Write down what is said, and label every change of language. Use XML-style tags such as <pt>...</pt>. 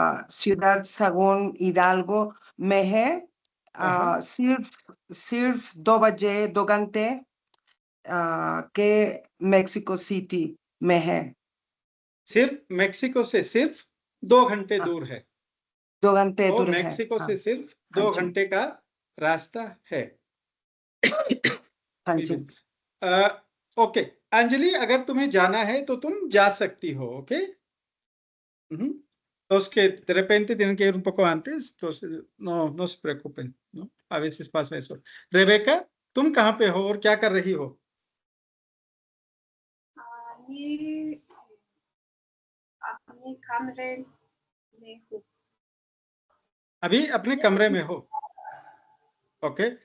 <hi>Ciudad Sagún Hidalgo में है. सिर्फ 2 बजे 2 घंटे के मेक्सिको सिटी में है. सिर्फ मेक्सिको से सिर्फ 2 घंटे दूर है. 2 घंटे दूर है. मेक्सिको से सिर्फ 2 घंटे का रास्ता है. हाँ जी. ओके. अंजलि, अगर तुम्हें जाना है तो तुम जा सकती हो. Okay.</hi> <es>Los que de repente tienen que ir un poco antes, entonces no se preocupen, ¿no? A veces pasa eso.</es> <hi>Rebeca, तुम कहाँ पे हो और क्या कर रही हो? मैं अपने कमरे में हूँ. अभी अपने कमरे में हो. ओके.</hi>